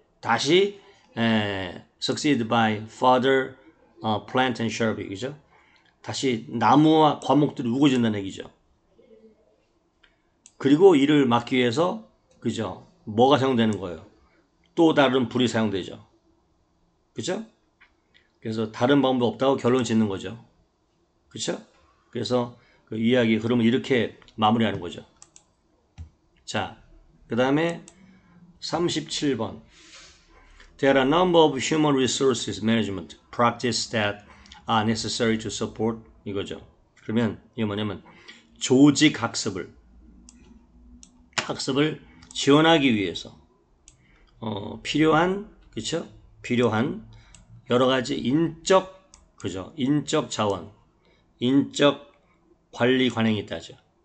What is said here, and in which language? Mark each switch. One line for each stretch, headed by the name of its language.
Korean: 다시
English: succeed by further plant and shrub 이죠?
Korean: 다시 나무와 과목들이 우거진다는 얘기죠. 그리고 이를 막기 위해서 그죠? 뭐가 사용되는 거예요? 또 다른 불이 사용되죠. 그죠? 그래서 다른 방법 없다고 결론 짓는 거죠. 그렇죠? 그래서 그 이야기 그러면 이렇게 마무리하는 거죠. 자, 그 다음에 37번.
English: There are a number of human resources management practices that are necessary to support 이거죠.
Korean: 그러면 이게 뭐냐면 조직 학습을 지원하기 위해서 필요한 그렇죠? 필요한 여러 가지 인적 자원, 인적 관리 관행이 있다죠.